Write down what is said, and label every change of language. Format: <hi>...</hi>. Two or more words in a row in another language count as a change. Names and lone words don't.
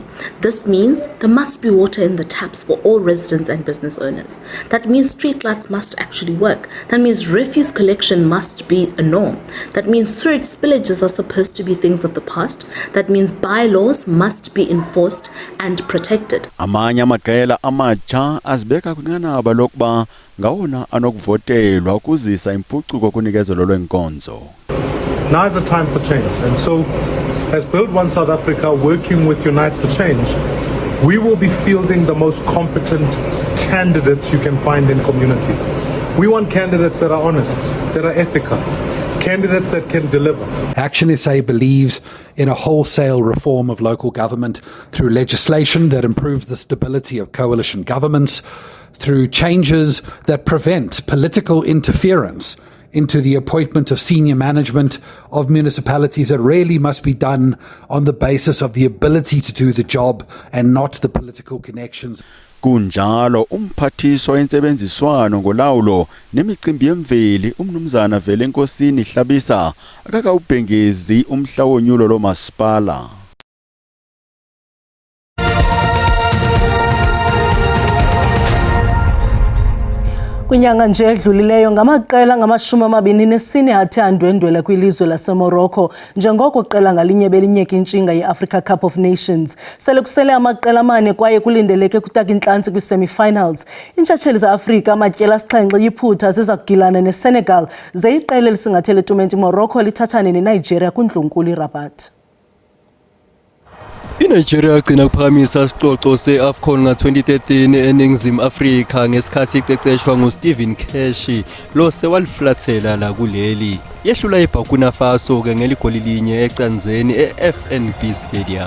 <en>This means there must be water in the taps for all residents and business owners. That means street lights must actually work. That means refuse collection must be a norm. That means sewage spillages are supposed to be things of the past. That means bylaws must be enforced and protected.</en> <xh>Amanye amaqela amatsha azibeka kwinqanaba lokuba ngawona anokuvotelwa ukuzisa impucuko kunikezelo lwenkonzo.</xh> <en>Now is the time for change, and so as Build One South Africa working with Unite for Change, we will be fielding the most competent candidates you can find in communities. We want candidates that are honest, that are ethical, candidates that can deliver. Action SA believes in a wholesale reform of local government through legislation that improves the stability of coalition governments, through changes that prevent political interference into the appointment of senior management of municipalities that really must be done on the basis of the ability to do the job and not the political connections.</en> <xh>Kunjalo umphathiso wentsebenziswano ngolawulo nemicimbi yemveli umnumzana Vele Nkosini Hlabisa akakawubhengezi umhla wonyulo lomasipala. Kwinyanga nje edlulileyo ngamaqela ngama-24 athe andwendwela kwilizwe laseMorocco njengoko qela ngalinye belinyeka intshinga ye-Africa Cup of Nations. Sele kusele amaqela amane kwaye kulindeleke kutaka intlantsi kwi-semi-finals. Intshatsheli za-Afrika amatyela asixhenxe yiphutha ziza kugilana neSenegal ze iqela elisingathele tumente Morocco lithathane neNigeria kuNdlunkulu iRabat.</xh> <zu>iNigeria yagcina ukuphakamisa isicoco se-AFCON nga-2013 eNingizimu Afrika ngesikhathi iceceshwa nguSteven Keshi lo sewaliflathela la kuleli. Yehlula iBurkina Faso-ke ngeligoli linye ecanzeni e-FNB Stadium.</zu>